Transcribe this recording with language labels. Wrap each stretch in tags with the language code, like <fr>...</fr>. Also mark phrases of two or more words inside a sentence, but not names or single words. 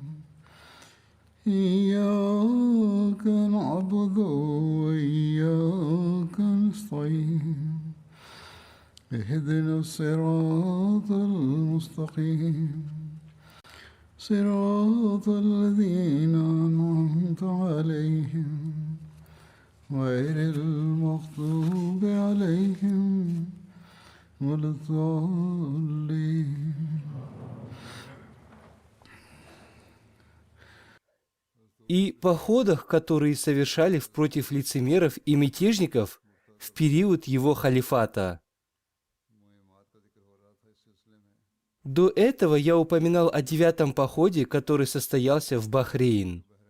<ar>إياك نعبد وإياك نستعين اهدنا الصراط المستقيم صراط الذين أنعمت عليهم غير المغضوب عليهم ولا الضالين.</ar> <ru>И походах, которые совершали против лицемеров и мятежников в период его халифата. До этого я упоминал о 9-м походе, который состоялся в Бахрейн.</ru>